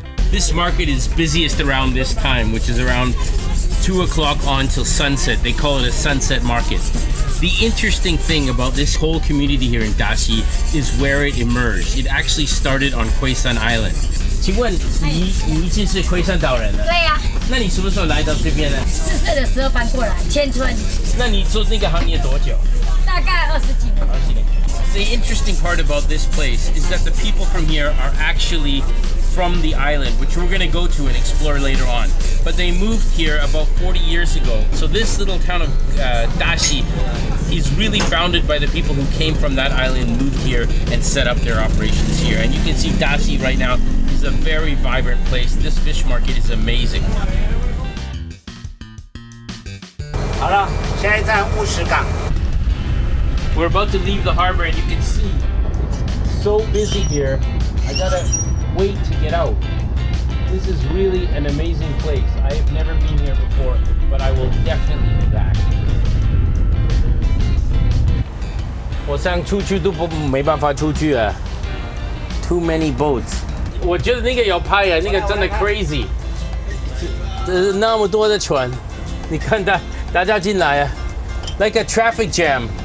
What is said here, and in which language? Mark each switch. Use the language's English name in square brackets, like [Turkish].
[English] This market is busiest around this time, which is around 2 o'clock on till sunset. They call it a sunset market. The interesting thing about this whole community here in Dashi is where it emerged. It actually started on Guishan Island. [Chinese] 请问你已经是龟山岛人了？对呀、那你什么时候来到这边呢？4岁的时候搬过来，迁村。那你做那个行业多久？大概20几年。 20年。 [English] The interesting part about this place is that the people from here are actually from the island, which we're going to go to and explore later on. But they moved here about 40 years ago. So this little town of Dashi is really founded by the people who came from that island, moved here, and set up their operations here. And you can see Dashi right now is a very vibrant place. This fish market is amazing. [Chinese] 好了，下一站乌石港。 [English] We're about to leave the harbor and you can see it's so busy here. I gotta wait to get out. This is really an amazing place. I have never been here before, but I will definitely be back. [Chinese] 我想出去都没办法出去啊 Too many boats. 我觉得那个要拍啊，那个真的 crazy. 那么多的船，你看大家进来啊 ， like a traffic jam.